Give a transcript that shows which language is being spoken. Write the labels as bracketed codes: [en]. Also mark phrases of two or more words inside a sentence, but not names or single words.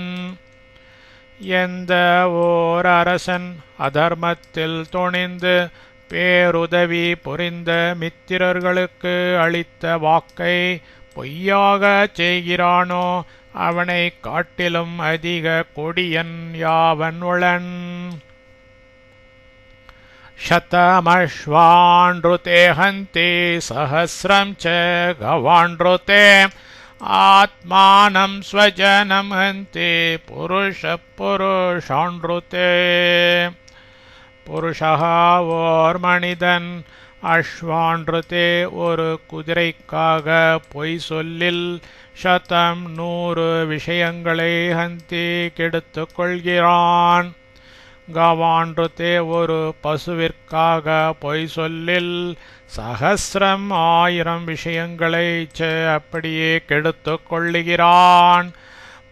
[ta] எந்த ஓர் அரசன் அதர்மத்தில் துணிந்து பேருதவி புரிந்த மித்திரர்களுக்கு அளித்த வாக்கை பொய்யாக செய்கிறானோ அவனை காட்டிலும் அதிக கொடியன் யாவன் உளன். [sa] शतमश्वानृते हन्ति सहस्रं च गवानृते आत्मानं स्वजनं हन्ति पुरुषानृते. [ta] पुरुषः ஓர் மனிதன் அஸ்வான்ருதே ஒரு குதிரைக்காக பொய் சொல்லில் சதம் 100 விஷயங்களை ஹந்தி கெடுத்துக் கொள்கிறான். கவான்ருதே ஒரு பசுவிற்காக பொய் சொல்லில் சகசிரம் 1000 விஷயங்களை அப்படியே கெடுத்துக் கொள்ளுகிறான்.